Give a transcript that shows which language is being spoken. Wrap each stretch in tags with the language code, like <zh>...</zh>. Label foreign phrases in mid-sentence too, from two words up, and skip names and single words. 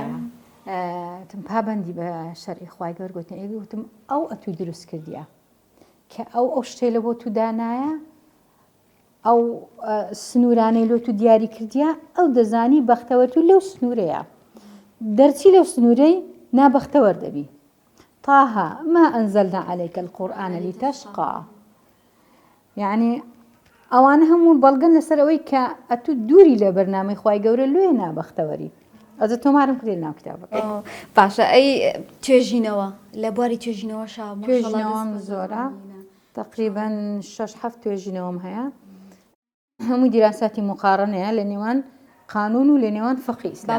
<ckb>تم پابندی بە شەرعی خوای گەورە گوتن گوتم ئەو ئەتوی دروست کردیە کە ئەو شتێ لە بۆ تو دانایە ئەو سنوورانەی لۆ تو دیاری کردیە ئەو دەزانی بەختەوەر تو لەو سنوورەیە دەرچی لەو سنوورەی نابەختەوەر دەبی</ckb> <ar>طه ما أنزلنا عليك القرآن لتشقى</ar> <ckb>یعنی ئەوانە هەموو بەڵگەن لەسەر ئەوەی کە ئەتو دووری لە بەرنامەی خوای گەورە لێ نابەختەوەری ئەزە تۆمارم کرێ ناو کتابەکە باشە ئەی توێژینەوە لە بواری توێژینەوە توێژینەوەم زۆرە تقریباً 6-7 توێژینەوەم هەیە هەموو دیراساتی مقارنەیە لە نێوان قانون و لە نێوان فقهی ئیسلامی</ckb>